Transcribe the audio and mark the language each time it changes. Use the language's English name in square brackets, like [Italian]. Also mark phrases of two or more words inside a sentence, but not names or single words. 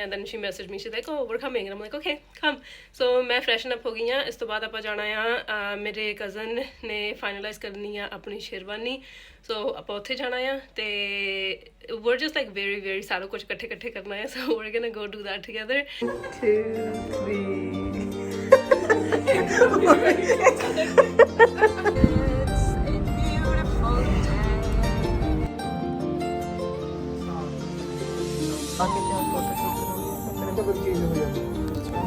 [English] and then she messaged me, she's like, oh we're coming and I'm like okay come। [Punjabi] so ਮੈਂ [English] freshen up [Punjabi] ਹੋ ਗਈ ਹਾਂ। ਇਸ ਤੋਂ ਬਾਅਦ ਆਪਾਂ ਜਾਣਾ ਆ ਮੇਰੇ ਕਜ਼ਨ ਨੇ ਫਾਈਨਲਾਈਜ਼ ਕਰਨੀ ਆ ਆਪਣੀ ਸ਼ੇਰਵਾਨੀ so ਆਪਾਂ ਉੱਥੇ ਜਾਣਾ ਆ ਤੇ [English] we're just like very [Punjabi] ਸਾਰਾ ਕੁਝ ਇਕੱਠੇ ਕਰਨਾ ਹੈ [English] so we're gonna go do that together। [Hindi] 2 3 आके क्या [English] photo shoot [Hindi] करोगे?